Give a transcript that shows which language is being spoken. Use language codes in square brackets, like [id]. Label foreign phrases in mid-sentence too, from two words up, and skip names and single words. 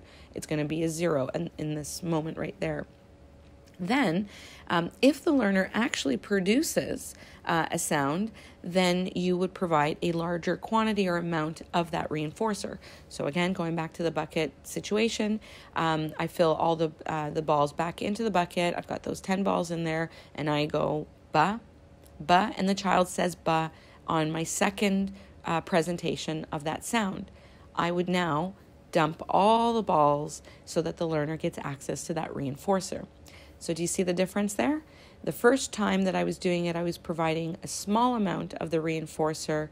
[en] It's going to be a 0 in this moment right there. Then, if the learner actually produces a sound, then you would provide a larger quantity or amount of that reinforcer. So again, going back to the bucket situation, I fill all the balls back into the bucket. I've got those 10 balls in there, and I go ba, ba, and the child says ba on my second presentation of that sound. I would now dump all the balls so that the learner gets access to that reinforcer. So do you see the difference there? The first time that I was doing it, I was providing a small amount of the reinforcer.